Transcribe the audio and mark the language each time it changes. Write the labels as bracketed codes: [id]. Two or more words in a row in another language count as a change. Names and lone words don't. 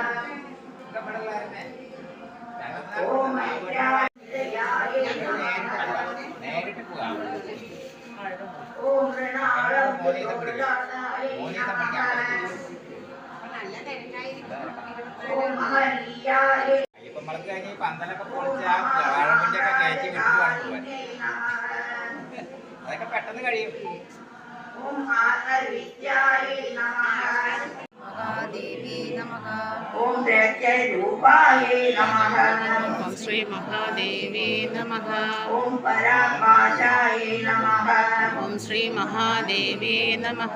[sa] ॐ मैत्राय नमः ॐ मृणालम्बोदराय नमः ॐ महनीयाय [ml] അയ്യപ്പന്മാർക്ക് കഴിഞ്ഞ് ഈ പന്തലൊക്കെ പൊളിച്ച് ആ വാഴമുണ്ടൊക്കെ കയറ്റി വിട്ടുവാണ് പോവാൻ. അതൊക്കെ പെട്ടെന്ന് കഴിയും. [sa] ॐ मातर्विद्याय नमः महादेवी नमः ॐ प्रत्यरूपाय नमः ॐ श्री महादेवी नमः ॐ पराकाशाय नमः ॐ श्री महादेवी नमः